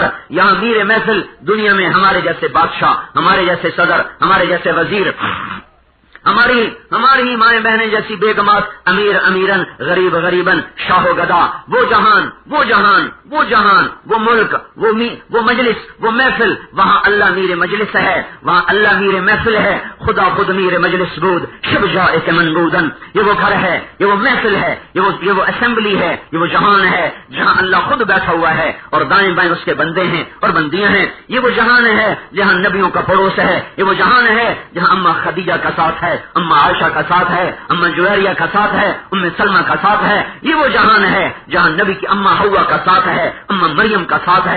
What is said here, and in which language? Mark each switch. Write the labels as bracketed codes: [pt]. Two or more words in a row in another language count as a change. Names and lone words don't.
[ur] یہاں میر محفل دنیا میں ہمارے جیسے بادشاہ، ہمارے جیسے صدر، ہمارے جیسے وزیر، ہماری مائیں بہنیں جیسی بیگمات، امیر امیرن، غریب غریبن، شاہ و گدا، وہ جہان، وہ ملک، وہ مجلس، وہ محفل، وہاں اللہ میر مجلس ہے، وہاں اللہ میر محفل ہے، [fa] خدا خود میر مجلس بود، شب جائے منبودن، [ur] یہ وہ گھر ہے، یہ وہ محفل ہے، یہ وہ اسمبلی ہے، یہ وہ جہان ہے جہاں اللہ خود بیٹھا ہوا ہے اور دائیں بائیں اس کے بندے ہیں اور بندیاں ہیں، یہ وہ جہان ہے جہاں نبیوں کا پڑوس ہے، یہ وہ جہان ہے جہاں اماں خدیجہ کا ساتھ ہے، اماں عائشہ کا ساتھ ہے، اماں جویریہ کا ساتھ ہے، ام سلمہ کا ساتھ ہے، یہ وہ جہان ہے جہاں نبی کی اماں حوا کا ساتھ ہے، اماں مریم کا ساتھ ہے،